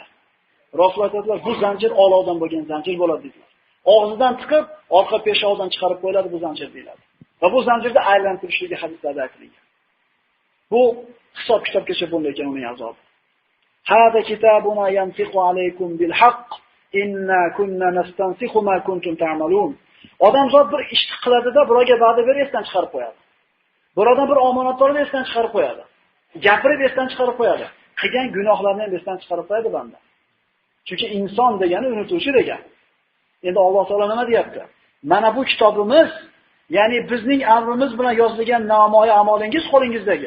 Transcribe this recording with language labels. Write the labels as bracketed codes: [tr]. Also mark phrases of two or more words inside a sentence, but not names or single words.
[uz] Rasul aytadilar, bu zanjir olovdan bo'lgan zanjir bo'ladi dedilar. Og'zidan tiqib, orqa peshoqdan chiqarib qo'yiladi bu zanjir deyiladi. Va bu zanjirda aylantirishligi hadislarda aytilgan. Bu hisob kitobgacha bo'lmaydi uning azobi. [ar] هذا كتابنا ينطق عليكم بالحق إنا كنا نستنسخ ما كنتم تعملون. [uz] Odamzod bir ish qiladida, biroga va'da berib esdan chiqarib qo'yadi. Birodan bir omonatlarni esdan chiqarib qo'yadi. Gapirib esdan chiqarib qo'yadi. Qilgan gunohlarni ham esdan chiqarib qo'yadi banda. Chunki inson degani unutuvchi degan. Endi Alloh taolo nima deyapti? Mana bu kitobimiz, ya'ni bizning amrimiz bilan yozilgan namoyi amolingiz qo'lingizdagi.